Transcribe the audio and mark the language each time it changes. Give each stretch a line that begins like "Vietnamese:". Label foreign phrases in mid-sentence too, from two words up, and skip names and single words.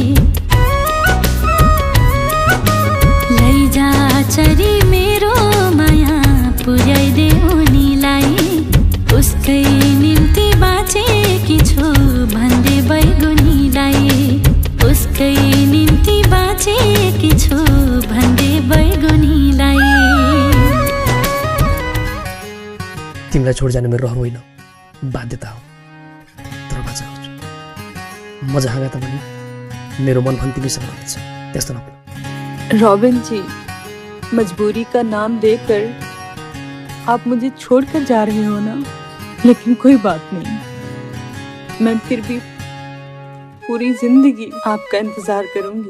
Nepali: लैजा चरी मेरो माया पुर्याइदे उनीलाई, उसकै निम्ति बाँचेकी छु भन्दै बैगुनीलाई, उसकै निम्ति बाँचेकी छु भन्दै बैगुनीलाई। तिमीलाई छोड जानु मेरो रहर होइन, बाध्यता हो, तर बाँचा गर्छु। म जहाँ गए पनि मेरो मन पनि तिमीसँग रहनेछ, त्यस्तो नभन्नु।
Hindi: रॉबिन जी, मजबूरी का नाम देकर आप मुझे छोड़कर जा रहे हो ना, लेकिन कोई बात नहीं, मैं फिर भी पूरी जिंदगी आपका इंतजार करूंगी।